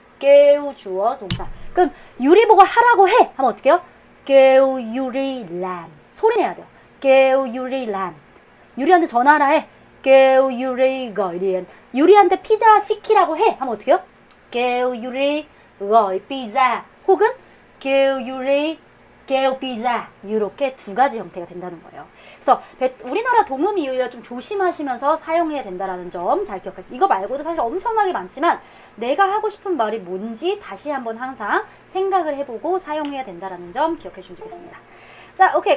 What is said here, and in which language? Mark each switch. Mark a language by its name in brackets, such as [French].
[Korean] kêu 주어 동사. 그럼 유리 보고 하라고 해 하면 어떻게 해요? [Vietnamese] kêu Yuri làm. [Korean] 소리 내야 돼요. kêu Yuri làm. 유리한테 전화하라 해. [Vietnamese] kêu Yuri gọi điện. [Korean] 유리한테 피자 시키라고 해 하면 어떻게 해요? [Vietnamese] kêu Yuri gọi pizza. [Korean] 혹은 [Vietnamese] kêu Yuri kêu pizza. [Korean] 이렇게 두 가지 형태가 된다는 거예요. 그래서 우리나라 동음이유에 좀 조심하시면서 사용해야 된다는 점 잘 기억하세요. 이거 말고도 사실 엄청나게 많지만 내가 하고 싶은 말이 뭔지 다시 한번 항상 생각을 해보고 사용해야 된다는 점 기억해 주시면 되겠습니다. 자, 오케이.